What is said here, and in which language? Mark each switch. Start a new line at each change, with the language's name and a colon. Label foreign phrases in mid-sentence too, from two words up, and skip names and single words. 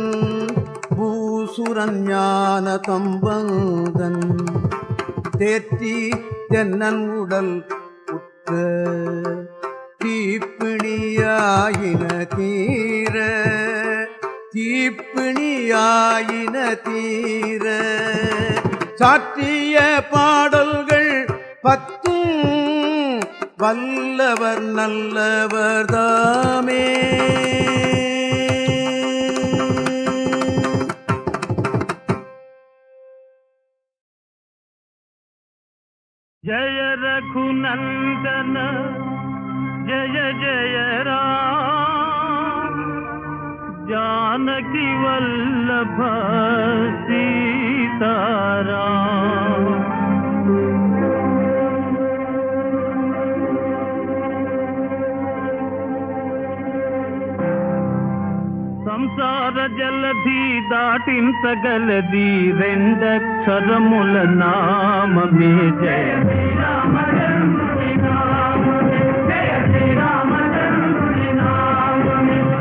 Tamil: பூசுரஞான தம்பந்தன் தேற்றி தென்னன் உடல் தீப்பிணியாயின தீர தீப்பிணியாயின தீர சாற்றிய பாடல்கள் 10 வல்லவர் நல்லவர் தாமே.
Hindi: जय रघुनंदन जय जय राम जानकी वल्लभ सीताराम।
Telugu: సంసార జలధి దాటించగలది రెండక్షరముల నామమే జయ శ్రీరామచంద్రుని నామమే జయ శ్రీరామచంద్రుని నామమే.